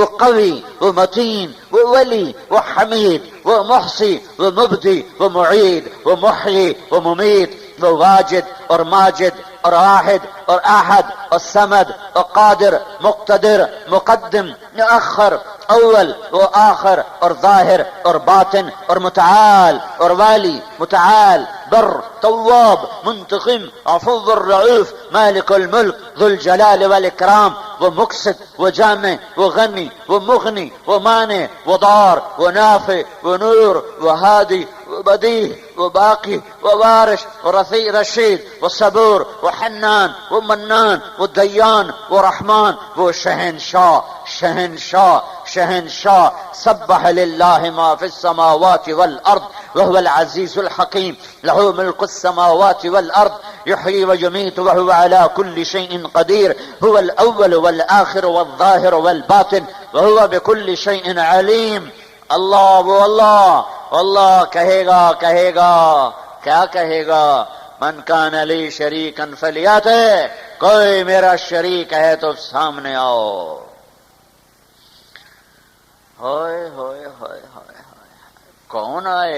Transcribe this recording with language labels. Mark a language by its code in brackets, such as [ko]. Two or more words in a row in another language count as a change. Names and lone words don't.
[ur] قوی وہ متین وہ ولی وہ حمید وہ محصی وہ مبدی وہ معید وہ محیی وہ ممیت وہ واجد اور ماجد اور واحد اور احد اور صمد اور قادر مقتدر مقدم مؤخر اول و آخر اور ظاہر اور باطن اور متعال اور والی متعال بر تواب منتقم [ar] عفو الرعوف مالک الملک ذو الجلال والاکرام [ur] وہ مقسط وہ جامع وہ غنی وہ مغنی وہ مانع وہ ضار وہ نافع وہ نور وہ ہادی وہ بدیع وہ باقی وہ وارث وہ رشید وہ صبور وہ حنان وہ منان وہ دیان وہ رحمان وہ [ar] شہنشاہ سبح للہ ما فی السماوات والارض وهو العزیز الحکیم له ملک السماوات والارض يحيي ويميت وهو على كل شيء قدير هو الاول والآخر والظاهر والباطن وهو بكل شيء عليم [ur] اللہ کہے گا کیا کہے گا [ar] من کان لی شریکا فلیاتہ [ur] کوئی میرا شریک ہے تو سامنے آؤ ہوئے ہوئے ہوئے ہوئے کون آئے